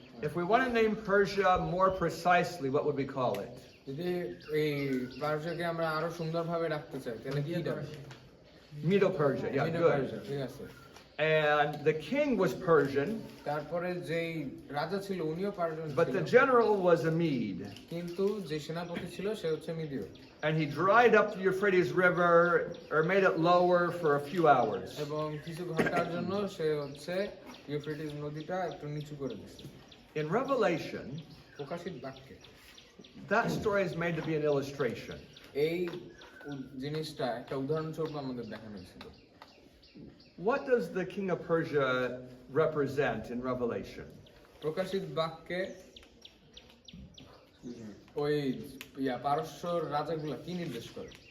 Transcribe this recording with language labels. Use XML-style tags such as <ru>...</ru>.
<en>If we want to name Persia more precisely, what would we call it?</en> <bn>যদি এই পারস্যকে আমরা আরো সুন্দরভাবে রাখতে চাই তাহলে কি ডাকবো?</bn> <en>Medo-Persia. Yeah,</en> <bn>Meadow</bn> <en>good.</en> <bn>পারস্য, ঠিক আছে।</bn> <en>And the king was Persian,</en> <bn>তারপরে যেই রাজা ছিল উনিও পারস্য</bn> <en>but the general was a Mede.</en> <bn>কিন্তু যে সেনাপতি ছিল সে হচ্ছে মিদীয়,</bn> <en>And he dried up the Euphrates River or made it lower for a few hours.</en> <bn>এবং কিছু ঘন্টার জন্য সে হচ্ছে ইউফ্রেটিস নদীটা একটু নিচু করে দিয়েছে।</bn> <en>In Revelation,</en> <bn>প্রকাশিত বাক্যে</bn> <en>that story is made to be an illustration.</en> <bn>এই জিনিসটা একটা উদাহরণস্বরূপ আমাদের দেখানো হয়েছিল।</bn> <en>What does the king of Persia represent in Revelation?</en> <bn>প্রকাশিত বাক্যে ওই পারস্যর রাজাগুলা কি নির্দেশ করে?</bn>